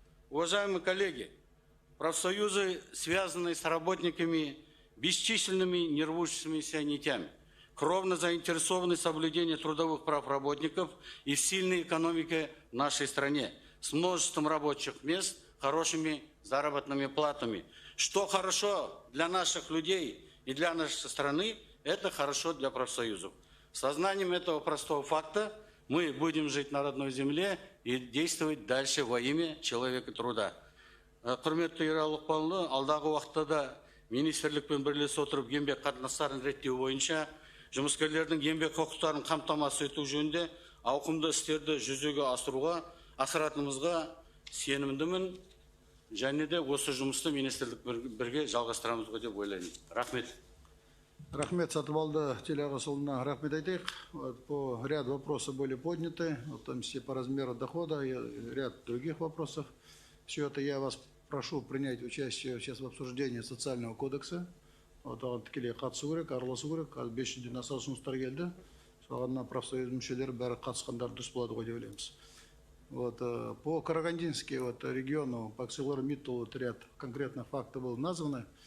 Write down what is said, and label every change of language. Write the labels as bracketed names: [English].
[Russian] Уважаемые коллеги, профсоюзы, связанные с работниками бесчисленными нервущимися нитями, кровно заинтересованы в соблюдении трудовых прав работников и в сильной экономике в нашей стране, с множеством рабочих мест, хорошими заработными платами. Что хорошо для наших людей и для нашей страны, это хорошо для профсоюзов. С сознанием этого простого факта мы будем жить на родной земле и действовать дальше во имя человека труда. [Kazakh] Құрметті Ералы Лұқпанұлы, алдағы уақытта да министрлікпен бірлесе отырып еңбек қатынастарын реттеу бойынша жұмыскерлердің еңбек құқықтарын қамтамасыз ету жөнінде ауқымды істерді жүзеге асыратынымызға сенімдімін, және де осы жұмысты министрлік бірге жалғастырамыз деп ойлаймын. Рахмет. Рахмет Сатыбалды Телеғасылына рахмет айтайық. [Russian] По ряд вопросов были подняты, в том числе по размеру дохода и ряд других вопросов. Все это я вас прошу принять участие сейчас в обсуждении социального кодекса. [Kazakh] оған тікелей қатысу керек, араласу керек. Қазір 500-ден аса ұсыныстар келді. Соған профсоюз мүшелері бәрі қатысқандар дұрыс болады ғой деп ойлаймыз. [Russian] По Карагандински региону, по ArcelorMittal ряд конкретных фактов было названо.